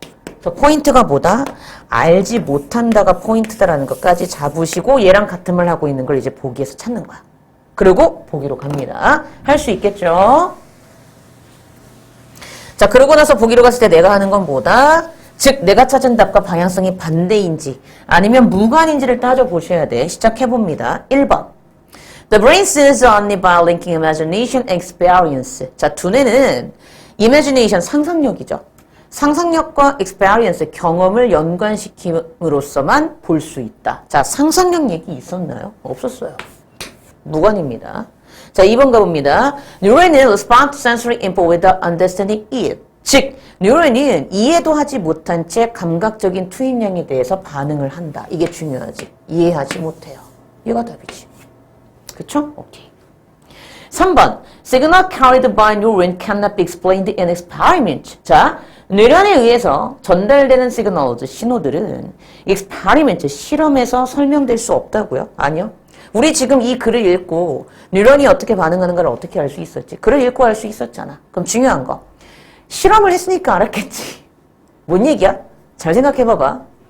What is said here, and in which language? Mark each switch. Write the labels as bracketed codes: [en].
[ko] 그래서 포인트가 뭐다? 알지 못한다가 포인트다라는 것까지 잡으시고 얘랑 같은 말 하고 있는 걸 이제 보기에서 찾는 거야. 그리고 보기로 갑니다. 할 수 있겠죠? 자, 그러고 나서 보기로 갔을 때 내가 하는 건 뭐다? 즉, 내가 찾은 답과 방향성이 반대인지 아니면 무관인지를 따져보셔야 돼. 시작해봅니다. 1번. [en] The brain sees only by linking imagination and experience. [ko] 자, 두뇌는 imagination, 상상력이죠. 상상력과 experience, 경험을 연관시킴으로써만 볼 수 있다. 자, 상상력 얘기 있었나요? 없었어요. 무관입니다. 자, 2번 가봅니다. [en] Neuron은 respond to sensory input without understanding it. [ko] 즉, 뉴런은 이해도 하지 못한 채 감각적인 투입량에 대해서 반응을 한다. 이게 중요하지. 이해하지 못해요. 이거 답이지. 그쵸? 오케이. 3번. [en] Signal carried by neuron cannot be explained in experiment. [ko] 자, 뇌련에 의해서 전달되는 시그널, 신호들은 experiment, 실험에서 설명될 수 없다고요? 아니요. 우리 지금 이 글을 읽고 뉴런이 어떻게 반응하는 걸 어떻게 알 수 있었지? 글을 읽고 알 수 있었잖아. 그럼 중요한 거. 실험을 했으니까 알았겠지. 뭔 얘기야? 잘 생각해봐봐.